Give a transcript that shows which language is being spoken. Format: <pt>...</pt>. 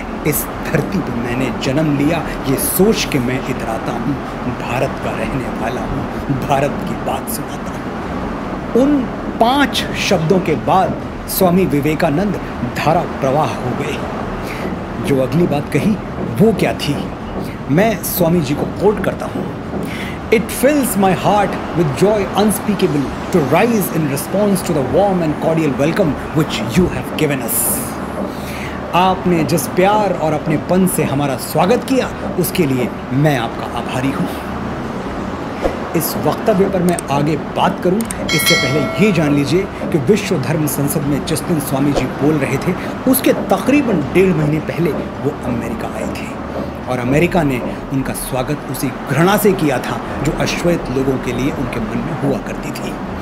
<hi>इस धरती पर मैंने जन्म लिया, ये सोच के मैं इतराता हूँ, भारत का रहने वाला हूँ, भारत की बात सुनाता हूँ। उन 5 शब्दों के बाद स्वामी विवेकानंद धारा प्रवाह हो गए। जो अगली बात कही वो क्या थी? मैं स्वामी जी को कोट करता हूँ।</hi> <en>It fills my heart with joy unspeakable to rise in response to the warm and cordial welcome which you have given us.</en> <hi>आपने जिस प्यार और अपनेपन से हमारा स्वागत किया उसके लिए मैं आपका आभारी हूँ। इस वक्तव्य पर मैं आगे बात करूं इससे पहले ये जान लीजिए कि विश्व धर्म संसद में जिस दिन स्वामी जी बोल रहे थे उसके तकरीबन 1.5 महीने पहले वो अमेरिका आए थे और अमेरिका ने उनका स्वागत उसी घृणा से किया था जो अश्वेत लोगों के लिए उनके मन में हुआ करती थी।</hi>